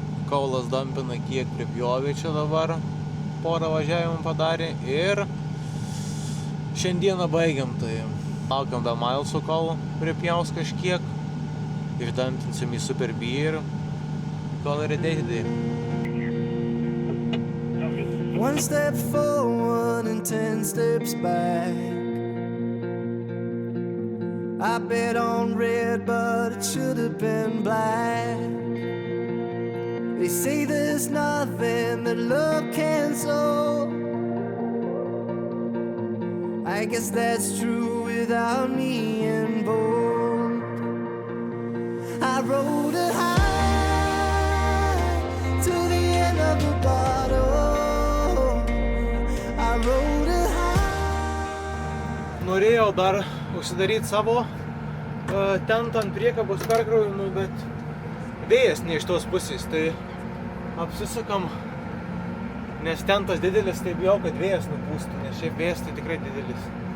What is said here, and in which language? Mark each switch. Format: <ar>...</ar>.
<lt>Kaulas dampina kiek pripjovė čia dabar, porą važiavimų padarė ir šiandieną baigiam, tai Laukiam be Miles'o, kol pripjaus kažkiek. Išdampinsim į Super B ir kol yra dėdė.</lt> <en>One step forward and 10 steps back. I bet on red, but it should have been black. They say there's nothing that love can solve. I guess that's true without me involved. I rode a high to the end of the bottle. I rode a high.</en> <lt>Norėjau dar užsidaryti savo tentą ant priekabos perkrovimų, bet vėjas ne iš tos pusės, tai apsisukam, nes tentas didelis, tai bijau, kad vėjas nupūstų, nes šiaip vėjas tai tikrai didelis.</lt>